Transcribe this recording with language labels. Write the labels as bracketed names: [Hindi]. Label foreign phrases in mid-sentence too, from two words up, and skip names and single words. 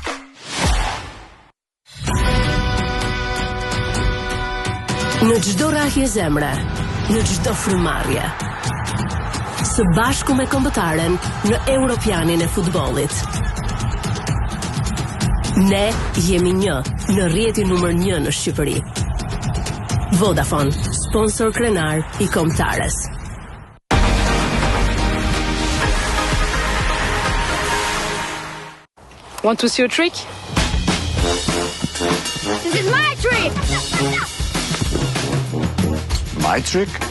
[Albanian] Në çdo rrahje zemre, në çdo frymarrje. Së bashku me kombëtaren në Europianin e futbollit. Ne jemi një në rrjetin numër 1 në Shqipëri. Vodafone, sponsor krenar i kombëtares. [English] Want to see a trick? This is my trick! My trick?